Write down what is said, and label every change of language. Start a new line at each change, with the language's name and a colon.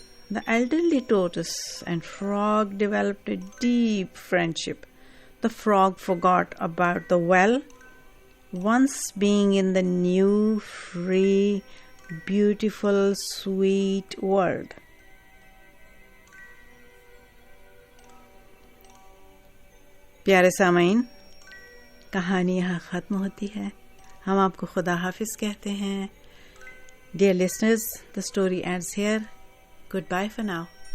English: The elderly tortoise and frog developed a deep friendship. The frog forgot about the well, once being in the new, free, beautiful, sweet world.
Hindi: प्यारे सामाईन, कहानी यहाँ ख़त्म होती है। हम आपको खुदा हाफिज़ कहते हैं।
English: Dear listeners, the story ends here. Goodbye for now.